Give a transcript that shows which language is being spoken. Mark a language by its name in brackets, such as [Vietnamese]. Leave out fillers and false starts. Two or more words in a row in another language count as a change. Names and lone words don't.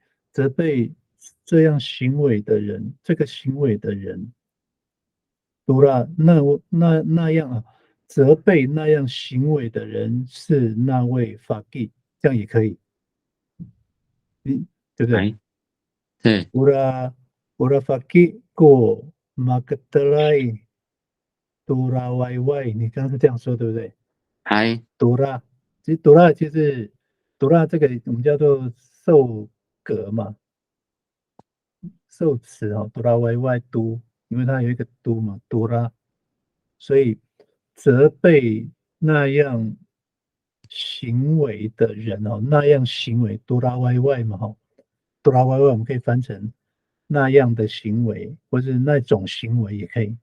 [Chinese] 责备这样行为的人，这个行为的人，杜拉那样啊，责备那样行为的人是那位法纪，这样也可以，对不对？对， [Amis] Ura faki ko magdalai Dora YY， [Chinese] 你刚刚是这样说对不对还？Dora，其实 Dora 就是 Dora 这个我们叫做受格嘛，受词哦， [Amis] Dora YY [Chinese] 都，因为它有一个都嘛，Dora，所以责备那样行为的人哦，那样行为 [Amis] Dora YY [Chinese] 嘛哈， [Amis] Dora YY [Chinese] 我们可以翻成那样的行为，或是那种行为也可以。